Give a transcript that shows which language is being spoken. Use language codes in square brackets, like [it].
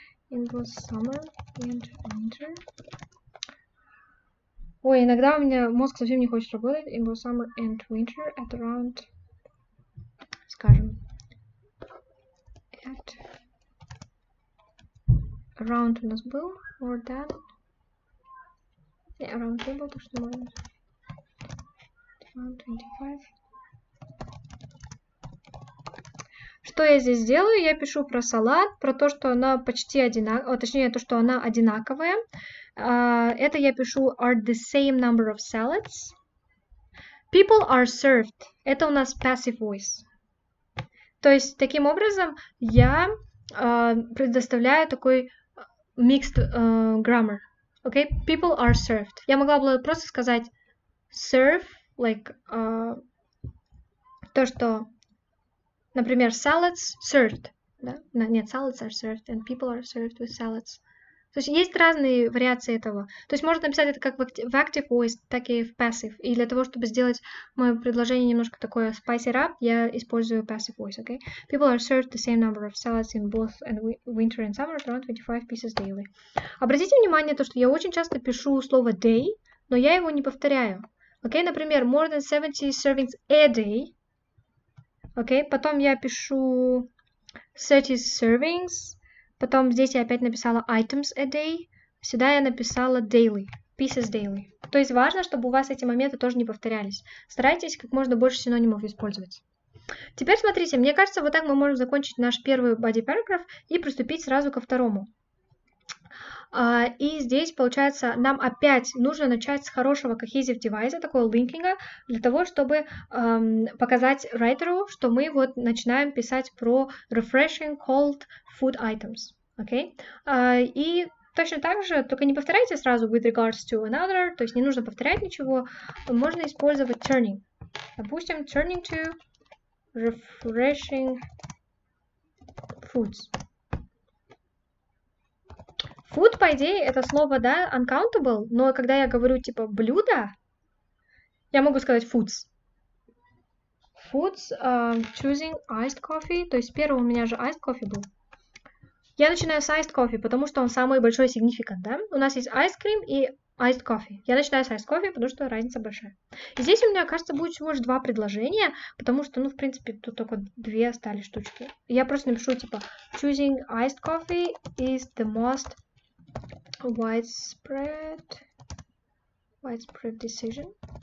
[en] In both summer and winter. [ru] Ой, иногда у меня мозг совсем не хочет работать. [en] In both summer and winter at around, скажем, at around [ru] у нас был, [en] more than, around [ru] не был, так что можно, [en] around 25. [ru] Что я здесь делаю? Я пишу про салат, про то, что она почти одинаковая, точнее, то, что она одинаковая. Это я пишу [en] are the same number of salads. People are served. [ru] Это у нас passive voice. То есть, таким образом, я предоставляю такой mixed grammar. [en] Okay? People are served. [ru] Я могла бы просто сказать [en] serve, like, [ru] то, что, например, [en] salads served. [ru] Да? Нет, [en] salads are served, and people are served with salads. [ru] То есть есть разные вариации этого. То есть можно написать это как в active voice, так и в passive. И для того, чтобы сделать мое предложение немножко такое spicy up, я использую passive voice, okay? [en] People are served the same number of salads in both winter and summer, around 25 pieces daily. [ru] Обратите внимание на то, что я очень часто пишу слово day, но я его не повторяю. [en] Okay? [ru] Например, [en] more than 70 servings a day. Okay? [ru] Потом я пишу 30 servings. Потом здесь я опять написала items a day. Сюда я написала daily, pieces daily. То есть важно, чтобы у вас эти моменты тоже не повторялись. Старайтесь как можно больше синонимов использовать. Теперь смотрите, мне кажется, вот так мы можем закончить наш первый body paragraph и приступить сразу ко второму. И здесь, получается, нам опять нужно начать с хорошего cohesive девайса, такого линкинга, для того, чтобы показать райтеру, что мы вот начинаем писать про refreshing cold food items. Okay? И точно так же, только не повторяйте сразу [en] with regards to another, [ru] то есть не нужно повторять ничего, можно использовать turning. Допустим, [en] turning to refreshing foods. [ru] Food, по идее, это слово, да, uncountable, но когда я говорю, типа, блюдо, я могу сказать foods. [en] Foods, choosing iced coffee, [ru] то есть первый у меня же [en] iced coffee [ru] был. Я начинаю с iced coffee, потому что он самый большой significant, да? У нас есть ice cream и iced coffee. Я начинаю с iced coffee, потому что разница большая. И здесь у меня, кажется, будет всего лишь 2 предложения, потому что, ну, в принципе, тут только 2 остались штучки. Я просто напишу, типа, [en] choosing iced coffee is the most widespread decision.